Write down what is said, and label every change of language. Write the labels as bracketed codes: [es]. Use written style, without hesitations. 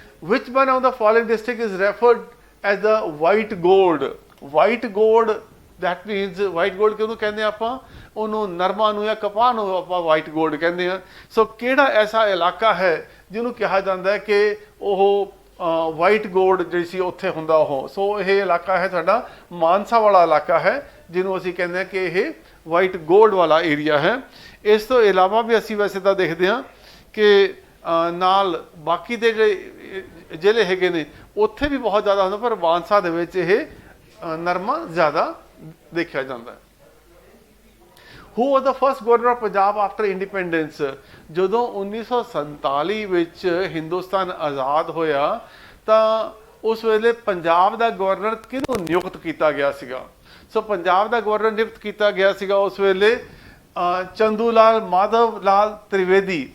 [en] Which one of the following district is referred as the white gold? White gold, that means white gold [pa] ਕਿਉਂ ਕਹਿੰਦੇ ਆਪਾਂ ਉਹਨੂੰ? ਨਰਮਾ ਨੂੰ ਜਾਂ ਕਪਾਹ ਨੂੰ ਆਪਾਂ ਵਾਈਟ ਗੋਲਡ ਕਹਿੰਦੇ ਆ। ਸੋ ਕਿਹੜਾ ਐਸਾ ਇਲਾਕਾ ਹੈ ਜਿਹਨੂੰ ਕਿਹਾ ਜਾਂਦਾ ਹੈ ਕਿ ਉਹ ਵਾਈਟ ਗੋਲਡ ਜਿਹੜੀ ਸੀ ਉੱਥੇ ਹੁੰਦਾ ਉਹ? ਸੋ ਇਹ ਇਲਾਕਾ ਹੈ ਸਾਡਾ ਮਾਨਸਾ ਵਾਲਾ ਇਲਾਕਾ ਹੈ, ਜਿਹਨੂੰ ਅਸੀਂ ਕਹਿੰਦੇ ਹਾਂ ਕਿ ਇਹ ਵਾਈਟ ਗੋਲਡ ਵਾਲਾ ਏਰੀਆ ਹੈ। ਇਸ ਤੋਂ ਇਲਾਵਾ ਵੀ ਅਸੀਂ ਵੈਸੇ ਤਾਂ ਦੇਖਦੇ ਹਾਂ ਕਿ ਨਾਲ ਬਾਕੀ ਦੇ ਜਿਹੜੇ ਜ਼ਿਲ੍ਹੇ ਹੈਗੇ ਨੇ ਉੱਥੇ ਵੀ ਬਹੁਤ ਜ਼ਿਆਦਾ ਹੁੰਦਾ, ਪਰ ਮਾਨਸਾ ਦੇ ਵਿੱਚ ਇਹ ਨਰਮਾ ਜ਼ਿਆਦਾ ਦੇਖਿਆ ਜਾਂਦਾ ਹੈ। [en] Who was the first governor of Punjab after independence? [pa] ਜਦੋਂ 1947 ਵਿੱਚ ਹਿੰਦੁਸਤਾਨ ਆਜ਼ਾਦ ਹੋਇਆ ਤਾਂ ਉਸ ਵੇਲੇ ਪੰਜਾਬ ਦਾ ਗਵਰਨਰ ਕਿਹਨੂੰ ਨਿਯੁਕਤ ਕੀਤਾ ਗਿਆ ਸੀਗਾ? ਸੋ ਪੰਜਾਬ ਦਾ ਗਵਰਨਰ ਨਿਯੁਕਤ ਕੀਤਾ ਗਿਆ ਸੀਗਾ ਉਸ ਵੇਲੇ ਚੰਦੂ ਲਾਲ ਮਾਧਵ ਲਾਲ ਤ੍ਰਿਵੇਦੀ।